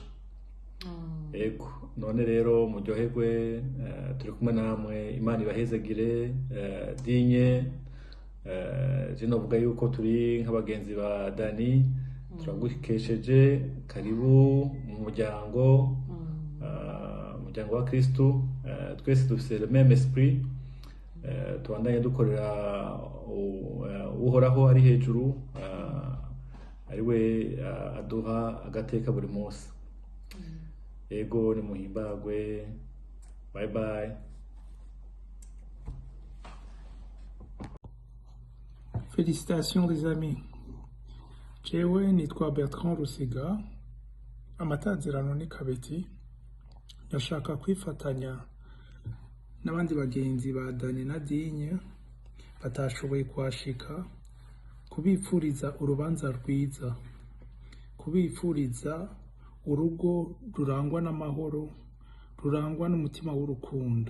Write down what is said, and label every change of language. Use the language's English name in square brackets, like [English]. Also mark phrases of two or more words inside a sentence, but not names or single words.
[Rundi] Ego none rero muryoherwe, turi kumwe namwe, Imana ibahezagire. Dinye novuga yuko turi nk'abagenzi ba Dani, turagukesheje. Karibu mu muryango wa Kristo. Twese dufise [French] le même esprit, [Rundi] tubandanye dukorera uhoraho ari hejuru, ariwe aduha agateka buri munsi. Ego ni muhimbagwe. [English] Bye bye. [French] Félicitations les amis. [Rundi] Jewe nitwa Bertrand Rusiga, amatazirano ni Kabeti. Ndashaka kwifatanya n'abandi bagenzi ba Dani na Digne batashoboye kuhashika, kubipfuriza urubanza rwiza, kubipfuriza urugo rurangwa n'amahoro, rurangwa n'umutima w'urukundo.